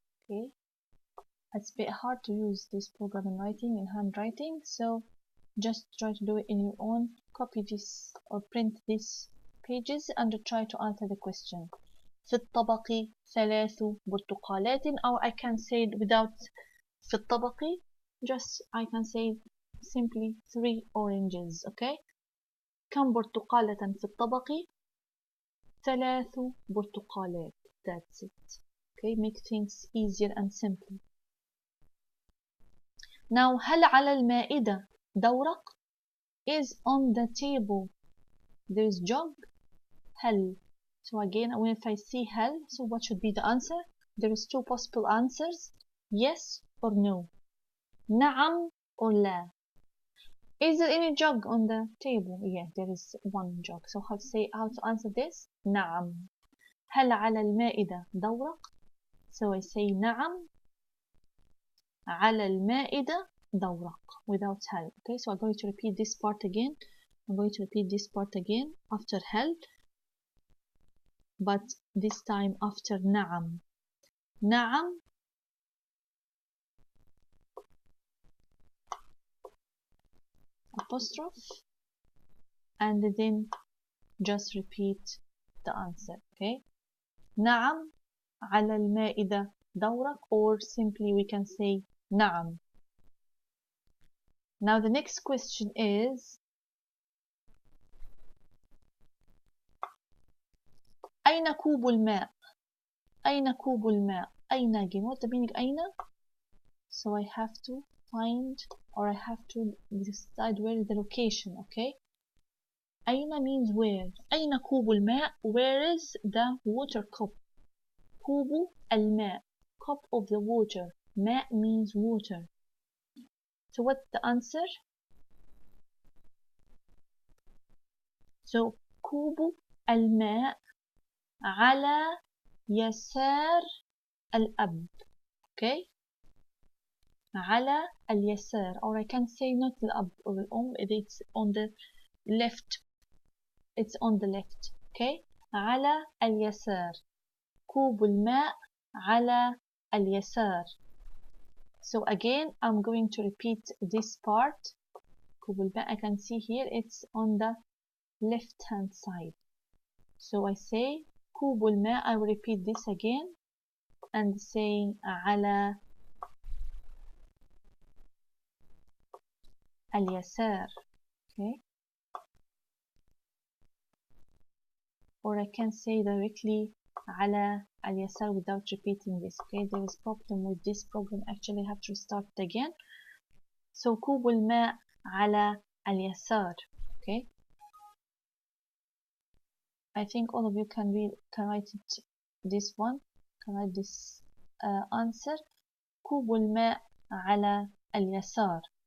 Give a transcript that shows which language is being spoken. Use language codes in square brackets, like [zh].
[en] Okay, it's a bit hard to use this program in writing, in handwriting, so just try to do it in your own. Copy this or print these pages and try to answer the question. [ar] في الطبق 3 برتقالات, [en] or I can say it without [ar] في الطبق, [en] just I can say simply 3 oranges. [ar] Okay, كم برتقالة في الطبق؟ 3 برتقالات. [en] That's it. Okay, make things easier and simpler. Now [ar] هل على المائدة دورق? [en] Is on the table there is jug? هل. So again, if I see هل, so what should be the answer? There is 2 possible answers, yes or no. نعم or لا. Is there any jug on the table? Yeah, there is 1 jug. So how to answer this? نعم. [ar] هل على المائدة دورق? [en] So I say [ar] نعم. على المائدة دورق without هل. [en] Okay, so I'm going to repeat this part again. I'm going to repeat this part again after هل, but this time after نعم. نعم apostrophe, and then just repeat the answer. Okay, [ar] نعم على المائدة دورق, [en] or simply we can say نعم. Now the next question is [ar] أين كوب الماء? أين كوب الماء؟ أين again. [en] What the meaning أين? So I have to find, or I have to decide where is the location. Okay, أين means where. [ar] أين كوب الماء? [en] Where is the water cup? كوب الماء, cup of the water. ماء means water. So what's the answer? [ar] So كوب الماء على يسار الأب. [en] Okay, [ar] على اليسار, [en] or I can say not الأب or الأم, it's on the left. It's on the left. [ar] Okay, على اليسار. كوب الماء على اليسار. [en] So again, I'm going to repeat this part. كوب الماء, I can see here it's on the left hand side. So I say كوب الماء. I will repeat this again and saying على [ar] اليسار. [en] Okay, or I can say directly [ar] على اليسار [en] without repeating this. Okay, there is problem with this program. Actually, I have to restart it again. [ar] So كوب الماء على اليسار. [en] Okay, I think all of you can write it, this one, can write this answer. [ar] كوب الماء على اليسار.